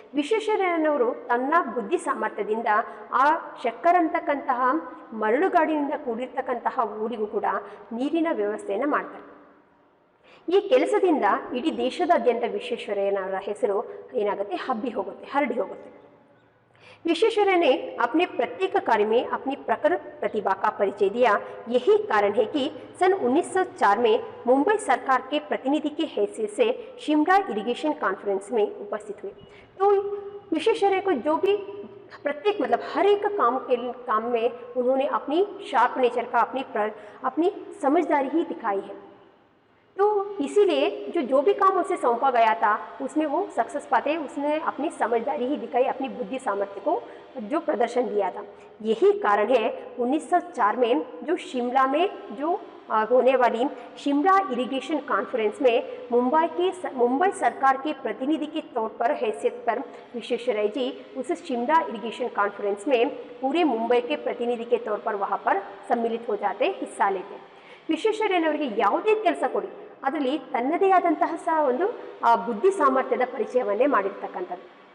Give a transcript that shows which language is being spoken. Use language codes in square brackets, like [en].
[kn] ವಿಶ್ವೇಶ್ವರಯ್ಯನವರು ತನ್ನ ಬುದ್ಧಿ ಸಾಮರ್ಥ್ಯದಿಂದ ಆ ಶಕ್ಕರ್ ಅಂತಕ್ಕಂತಹ ಮರಳುಗಾಡಿನಿಂದ ಕೂಡಿರ್ತಕ್ಕಂತಹ ಊರಿಗೂ ಕೂಡ ನೀರಿನ ವ್ಯವಸ್ಥೆಯನ್ನು ಮಾಡ್ತಾರೆ. ಈ ಕೆಲಸದಿಂದ ಇಡೀ ದೇಶದಾದ್ಯಂತ ವಿಶ್ವೇಶ್ವರಯ್ಯನವರ ಹೆಸರು ಏನಾಗುತ್ತೆ, ಹರಡಿ ಹೋಗುತ್ತೆ. [hi] विश्वेश्वरैया ने अपने प्रत्येक कार्य में अपनी प्रखर प्रतिभा का परिचय दिया। यही कारण है कि सन 1904 में मुंबई सरकार के प्रतिनिधि के हैसियत से शिमला इरिगेशन कॉन्फ्रेंस में उपस्थित हुए। तो विश्वेश्वरैया को जो भी प्रत्येक मतलब हर एक काम में उन्होंने अपनी शार्प नेचर का, अपनी समझदारी ही दिखाई है। तो इसीलिए जो भी काम उसे सौंपा गया था उसमें वो सक्सेस पाते, उसने अपनी समझदारी ही दिखाई, अपनी बुद्धि सामर्थ्य को जो प्रदर्शन दिया था। यही कारण है 1904 में जो शिमला में जो होने वाली शिमला इरिगेशन कॉन्फ्रेंस में मुंबई सरकार के प्रतिनिधि के तौर पर हैसियत पर विश्वेश्वरैया जी उस शिमला इरिगेशन कॉन्फ्रेंस में पूरे मुंबई के प्रतिनिधि के तौर पर वहाँ पर सम्मिलित हो जाते, हिस्सा लेते. [kn] ವಿಶ್ವೇಶ್ವರಯ್ಯನವರಿಗೆ ಯಾವುದೇ ಕೆಲಸ ಕೊಡಿ, ಅದರಲ್ಲಿ ತನ್ನದೇ ಆದಂತಹ ಸಹ ಒಂದು ಬುದ್ಧಿ ಸಾಮರ್ಥ್ಯದ ಪರಿಚಯವನ್ನೇ ಮಾಡಿರ್ತಕ್ಕಂಥದ್ದು.